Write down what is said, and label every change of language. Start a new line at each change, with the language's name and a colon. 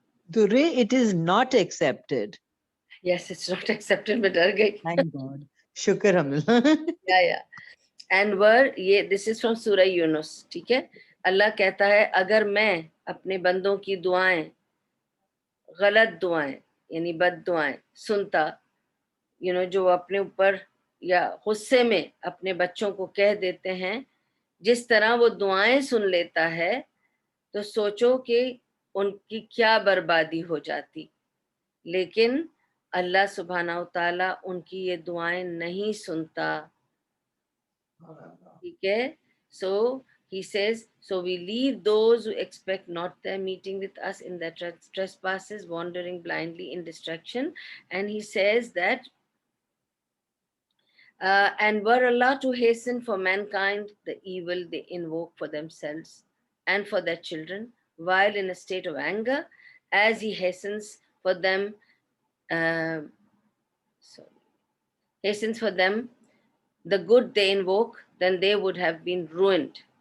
English: Durre, it is not accepted. Yes, it's not accepted،
Urdu: میں ڈر گئی۔
English: Thank God.
Urdu: شکر الحمدللہ۔
English: and ور،
Urdu: یہ
English: this is from
Urdu: سورہ یونس، ٹھیک ہے۔ اللہ کہتا ہے اگر میں اپنے بندوں کی دعائیں، غلط دعائیں یعنی بد دعائیں سنتا، جو اپنے اوپر یا غصے میں اپنے بچوں کو کہہ دیتے ہیں، جس طرح وہ دعائیں سن لیتا ہے تو سوچو کہ ان کی کیا بربادی ہو جاتی، لیکن اللہ سبحانہ و تعالیٰ ان کی یہ دعائیں نہیں سنتا، ٹھیک ہے.
English: So he says, so we leave those who expect not their meeting with us in their trespasses, wandering blindly in distraction. And he says that, and were Allah to hasten for mankind the evil they invoke for themselves and for their children, while in a state of anger, as He hastens for them, uh, sorry, hastens for them the good they invoke, then they would have been ruined.